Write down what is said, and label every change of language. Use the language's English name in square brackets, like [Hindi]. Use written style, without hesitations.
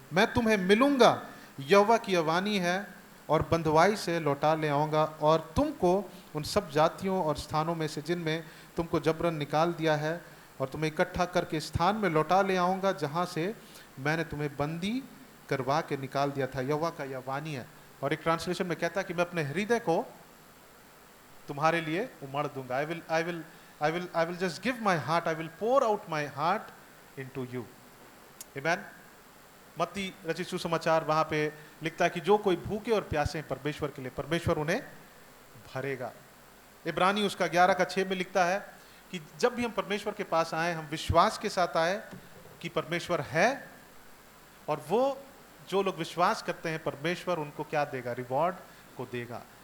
[Hindi] मैं तुम्हें मिलूंगा, यहोवा की वाणी है, और बंधुआई से लौटा ले आऊँगा, और तुमको उन सब जातियों और स्थानों में से जिनमें तुमको जबरन निकाल दिया है, और तुम्हें इकट्ठा करके स्थान में लौटा ले आऊँगा जहाँ से मैंने तुम्हें बंदी करवा के निकाल दिया था। यहोवा का यह वाणी है। और एक ट्रांसलेशन में कहता है कि मैं अपने हृदय को तुम्हारे लिए उमड़ दूंगा। [English] I will just give my heart, I will pour out my heart into you. Amen. [Hindi] मत्ती रचित सुसमाचार वहां पे लिखता है कि जो कोई भूखे और प्यासे हैं परमेश्वर के लिए, परमेश्वर उन्हें भरेगा। इब्रानी उसका 11:6 में लिखता है कि जब भी हम परमेश्वर के पास आए, हम विश्वास के साथ आए कि परमेश्वर है, और वो जो लोग विश्वास करते हैं परमेश्वर उनको क्या देगा, रिवॉर्ड को देगा।